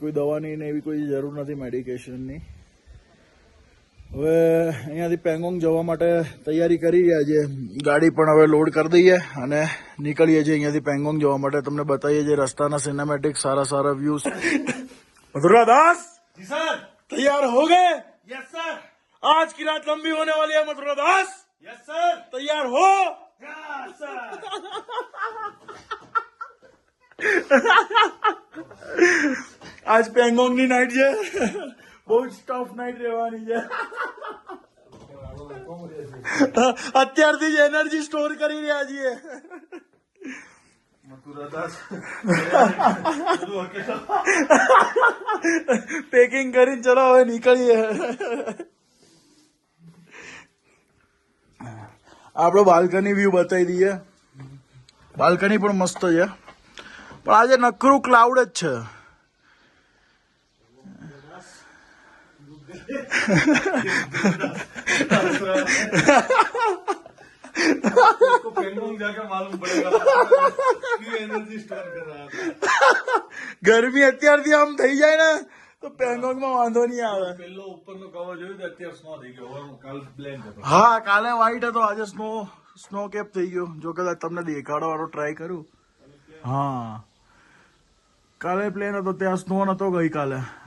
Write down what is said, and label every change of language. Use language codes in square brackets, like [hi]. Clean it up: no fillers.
[gu] કોઈ દવાની ને એવી કોઈ જરૂર નથી, મેડિકેશનની. હવે અહીંયાથી પેંગોંગ જવા માટે તૈયારી કરી રહ્યા છે. ગાડી પણ હવે લોડ કરી દઈએ અને નીકળીએ છીએ અહીંયાથી પેંગોંગ જવા માટે. તમને બતાવીએ છીએ રસ્તાના સિનેમેટિક, સારા વ્યૂઝ. [hi] मथुरा दास, जी सर। तैयार हो गए? [en] Yes sir. [hi] आज की रात लंबी होने वाली है मथुरा दास, [en] Yes sir. [hi] तैयार हो? [en] Yes sir. [gu] આજ પેંગોંગ ની નાઇટ છે, બહુ જ ટફ નાઇટ રહેવાની છે. અત્યારથી જ એનર્જી સ્ટોર કરી રહ્યા છીએ. મથુરા દાસ પેકિંગ કરીને ચલો હવે નીકળીએ. આપણો બાલ્કની વ્યૂ બતાવી દઈએ. બાલ્કની પણ મસ્ત છે, પણ આજે નકરું ક્લાઉડ જ છે. [hi] उसको पेंगोंग जाकर मालूम पड़ेगा क्यों एनर्जी स्टोर कर रहा था. [gu] ગરમી અત્યારથી આમ થઈ જાય ને તો પેંગોંગમાં વાંધો નહીં આવે. પેલો ઉપરનો કવર જોયું તો અત્યારે સ્નો થઈ ગયો. હવે કાલ બ્લેન્ક હતો. હા, કાલે વ્હાઈટ હતો, આજે સ્નો કેપ થઈ ગયો. જો કદાચ તમને દેખાડવાનો ટ્રાય કરું. હા, કાલે પ્લેન હતો, ત્યાં સ્નો નતો ગઈકાલે.